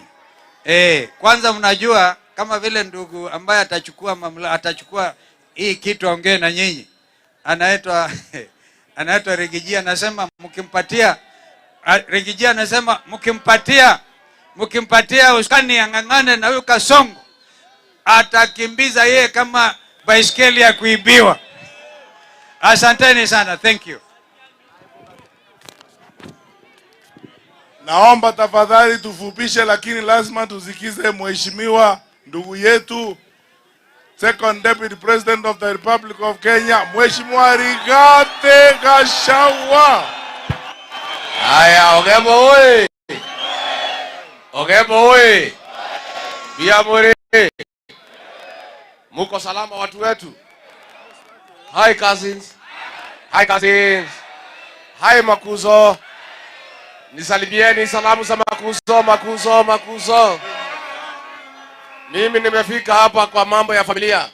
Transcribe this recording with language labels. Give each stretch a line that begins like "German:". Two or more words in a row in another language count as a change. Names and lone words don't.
Swahili: Kwanza mnajua kama vile ndugu ambaye atachukua mamlaka, atachukua hii kitu aongee na nyinyi, anaitwa Rigijia, anasema mkimpatia Rigijia, anasema mkimpatia uskani angangane na huyu Kasongo atakimbiza yeye kama baiskeli ya kuibiwa. Asanteni sana,
English: thank you.
Swahili: Naomba tafadhali tufupishe, lakini lazima tusikize mheshimiwa ndugu yetu
English: Second Deputy President of the Republic of Kenya,
Swahili: Mheshimiwa Rigathi Gachagua. Haya,
Gusii: Ogembo oye! Ogembo oye! Biamore!
Swahili: Muko salama watu wetu?
English: Hi cousins. Hi cousins. Hi Makuzo.
Swahili: Nisalimieni salamu za Makuzo. Mimi nimefika hapa kwa mambo ya familia.